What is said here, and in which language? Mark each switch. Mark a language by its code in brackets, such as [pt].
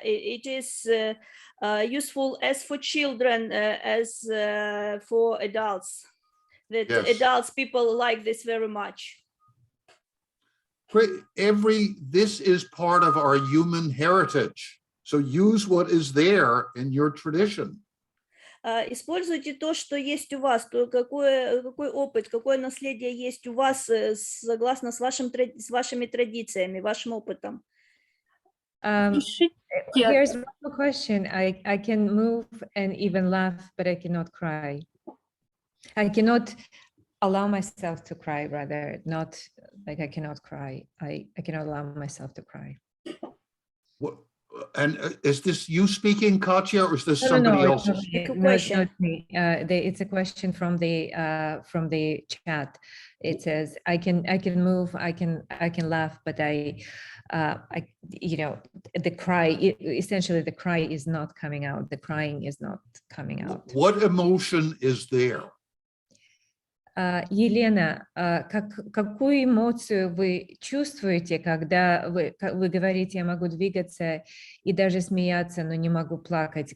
[en] It is useful as for children as for adults. That Yes. adults, people like this very much. This is part of our human heritage. So use what is there in your tradition. [ru] Используйте то, что есть у вас, то какой опыт, какое наследие есть у вас, согласно с вашими традициями, вашим опытом. Пишите. [en] Here's one question. I can move and even laugh, but I cannot cry. I cannot allow myself to cry, rather, not like I cannot cry. I cannot allow myself to cry. And is this you speaking, Katya, or is this No, somebody no, it's else's? not me. It's a No, it's question. not me. It's a question from the chat. It says, I can move, I can laugh, but I you know, the cry, essentially the cry is not coming out. The crying is not coming out. What emotion is there? [ru] Елена, какую эмоцию вы чувствуете, когда вы говорите, я могу двигаться и даже смеяться, но не могу плакать?